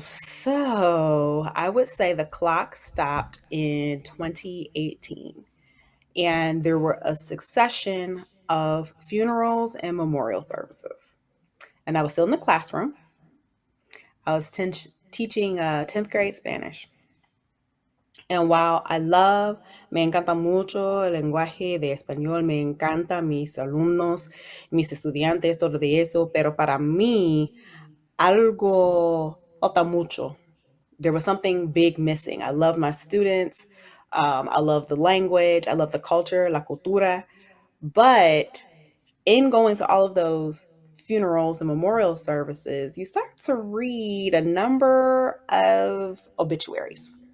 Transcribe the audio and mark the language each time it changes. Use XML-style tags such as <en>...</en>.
<en>So I would say the clock stopped in 2018, and there were a succession of funerals and memorial services. And I was still in the classroom. I was teaching 10th grade Spanish. And while</en> <es>me encanta mucho el lenguaje de español, me encanta mis alumnos, mis estudiantes, todo de eso, pero para mí algo falta mucho.</es> <en>There was something big missing. I love my students. I love the language. I love the culture,</en> <es>la cultura.</es> <en>But in going to all of those funerals and memorial services, you start to read a number of obituaries.</en>